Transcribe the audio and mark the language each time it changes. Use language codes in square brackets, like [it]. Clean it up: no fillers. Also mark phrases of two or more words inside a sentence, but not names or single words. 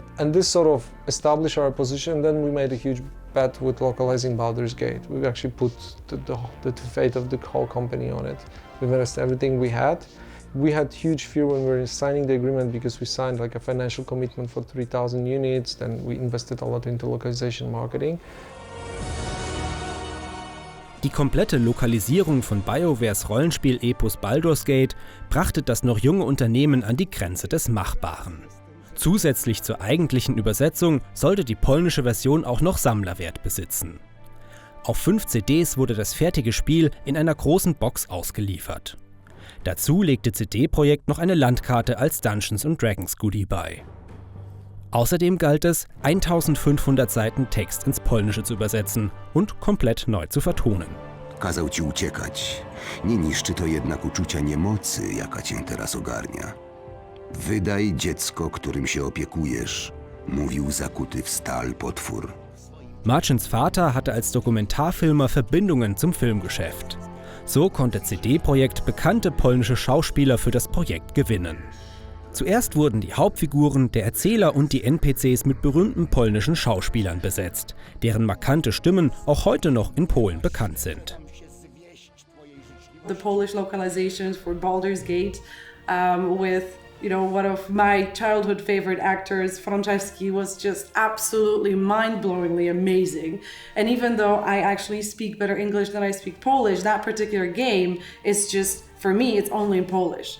[en] And this sort of established our position. Then we made a huge bet with localizing Baldur's Gate. We actually put the fate of the whole company on it. We invested everything we had. We had huge fear when we were signing the agreement because we signed like a financial commitment for 3,000 units. Then we invested a lot into localization marketing. [de] Die komplette Lokalisierung von BioWares Rollenspiel-Epos Baldur's Gate brachte das noch junge Unternehmen an die Grenze des Machbaren. Zusätzlich zur eigentlichen Übersetzung sollte die polnische Version auch noch Sammlerwert besitzen. Auf 5 CDs wurde das fertige Spiel in einer großen Box ausgeliefert. Dazu legte CD Projekt noch eine Landkarte als Dungeons & Dragons Goodie bei. Außerdem galt es, 1500 Seiten Text ins Polnische zu übersetzen und komplett neu zu vertonen. [pl] Kazał ci uciekać. Nie niszczy to jednak uczucia niemocy, jaka cię teraz ogarnia. Wydaj dziecko, którym się opiekujesz, mówił zakuty w stal potwór. [de] Marcins Vater hatte als Dokumentarfilmer Verbindungen zum Filmgeschäft. So konnte CD Projekt bekannte polnische Schauspieler für das Projekt gewinnen. Zuerst wurden die Hauptfiguren, der Erzähler und die NPCs mit berühmten polnischen Schauspielern besetzt, deren markante Stimmen auch heute noch in Polen bekannt sind. [en] The Polish localizations for Baldur's Gate with, you know, one of my childhood favorite actors, Franceski, was just absolutely mind-blowingly amazing. And even though I actually speak better English than I speak Polish, that particular game is just, for me, it's only in Polish.